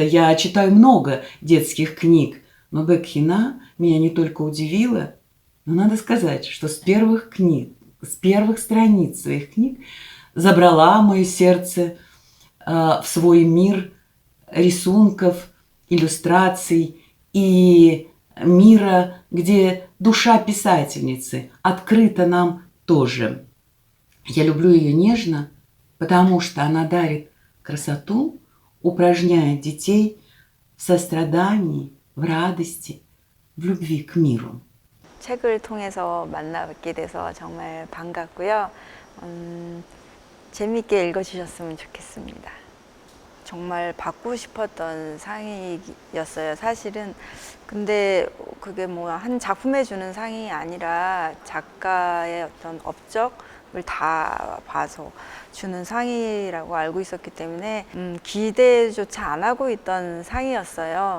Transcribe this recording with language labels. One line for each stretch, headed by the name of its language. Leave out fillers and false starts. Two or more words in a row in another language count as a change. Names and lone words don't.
Russian: я читаю много детских книг, но Бекхина меня не только удивила, но надо сказать, что с первых страниц своих книг забрала мое сердце в свой мир рисунков, иллюстраций и мира, где душа писательницы открыта нам тоже. Я люблю ее нежно, потому что она дарит красоту, упражняет детей в сострадании, в радости, в любви к миру.
Korean: 책을 통해서 만나 뵙게 돼서 정말 반갑고요. 재미있게 읽어주셨으면 좋겠습니다. 정말 받고 싶었던 상이었어요, 사실은. 근데 그게 뭐 한 작품에 주는 상이 아니라 작가의 어떤 업적을 다 봐서 주는 상이라고 알고 있었기 때문에 기대조차 안 하고 있던 상이었어요.